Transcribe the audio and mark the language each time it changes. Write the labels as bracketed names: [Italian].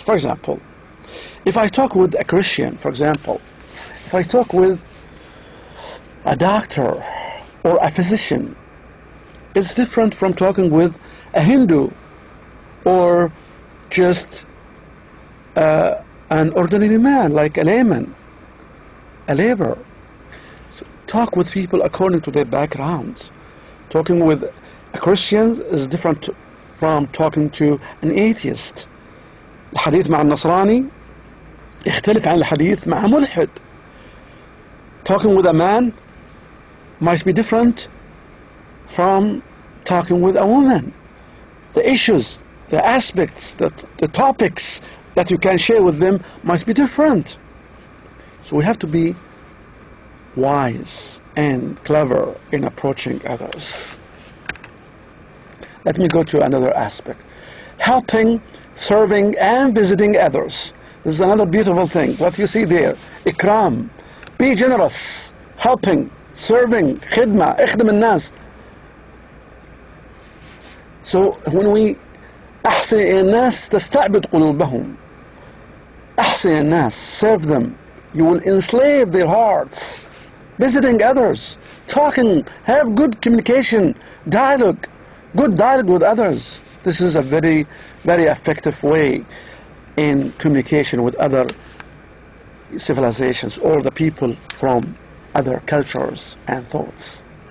[English] For example, if I talk with a Christian, for example, if I talk with a doctor or a physician, it's different from talking with a Hindu or just an ordinary man, like a layman, a laborer. So talk with people according to their backgrounds. Talking with a Christian is different from talking to an atheist. [Arabic] الحديث مع النصراني يختلف عن الحديث مع ملحد. [English] Talking with a man might be different from talking with a woman. The issues, the aspects, the topics that you can share with them might be different. So we have to be wise and clever in approaching others. Let me go to another aspect. Helping, serving, and visiting others. This is another beautiful thing. What you see there, ikram. Be generous, helping, serving, khidma, [Arabic] اخدم الناس. [English] So when we [Arabic] أحسن الناس تستعبد قلوبهم. أحسن الناس, [English] serve them. You will enslave their hearts. Visiting others, talking, have good communication, dialogue, good dialogue with others. This is a very, very effective way in communication with other civilizations or the people from other cultures and thoughts.